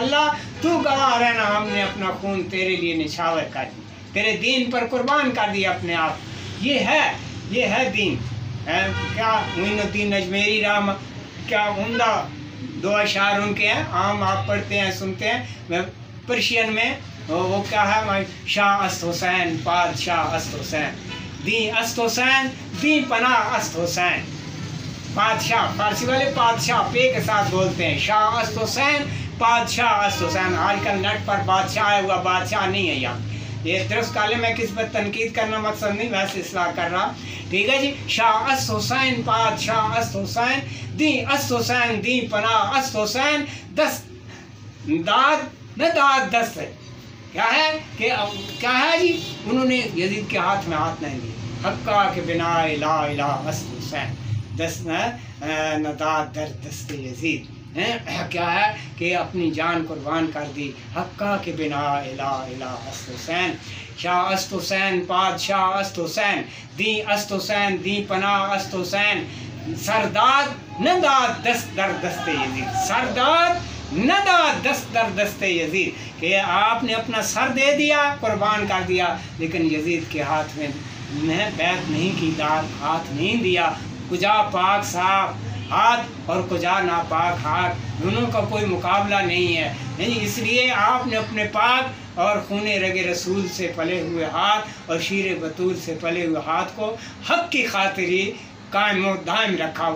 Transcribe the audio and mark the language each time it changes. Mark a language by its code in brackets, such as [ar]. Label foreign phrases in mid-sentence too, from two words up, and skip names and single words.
[ur] اللہ تو گواہ رہنا، ہم نے اپنا خون تیرے لیے نچھاور کر دی، تیرے دین پر قربان کر دیا اپنے آپ۔ یہ ہے دین۔ کیا معین الدین اجمیری رحمہ، کیا عمدہ دو اشعار ان کے ہیں، عام آپ پڑھتے ہیں سنتے ہیں پرشین میں، وہ کیا ہے؟ [fa] شاہ است حسین پادشاہ است حسین، دین است حسین دین پناہ است حسین۔ [ur] بادشاہ، فارسی والے بادشاہ پے کے ساتھ بولتے ہیں، [fa] شاہ است حسین بادشاہ است حسین۔ [ur] آج کل نیٹ پر بادشاہ ہے، ہوا بادشاہ نہیں ہے یہاں۔ یہ درست کالے میں کس پر تنقید کرنا مقصد نہیں، ویسے اصلاح کر رہا، ٹھیک ہے جی۔ [fa] شاہ است حسین بادشاہ است حسین، دین است حسین دین پناہ است حسین، دست داد نہ داد دست ہے۔ [ur] کیا ہے کہ کیا ہے جی؟ انہوں نے یزید کے ہاتھ میں ہاتھ نہیں دیا، [fa] حقہ کے بنا لا الہ است حسین، دست نہ داد در دست یزید۔ [ur] کیا ہے کہ اپنی جان قربان کر دی، [fa] حقہ کے بنا الہ الہ است حسین۔ شاہ است حسین بادشاہ است حسین، دین است حسین دین پناہ است حسین، سرداد نہ داد دست در دست یزید، سرداد نہ داد دست در دست یزید، [ur] کہ آپ نے اپنا سر دے دیا، قربان کر دیا، لیکن یزید کے ہاتھ میں بیعت نہیں کی، داد ہاتھ نہیں دیا۔ کجا پاک صاف ہاتھ اور کجا ناپاک ہاتھ، دونوں کا کوئی مقابلہ نہیں ہے۔ نہیں، اس لیے آپ نے اپنے پاک اور خون رگ رسول سے پلے ہوئے ہاتھ اور شیر بطول سے پلے ہوئے ہاتھ کو حق کی خاطر ہی قائم و دائم رکھا۔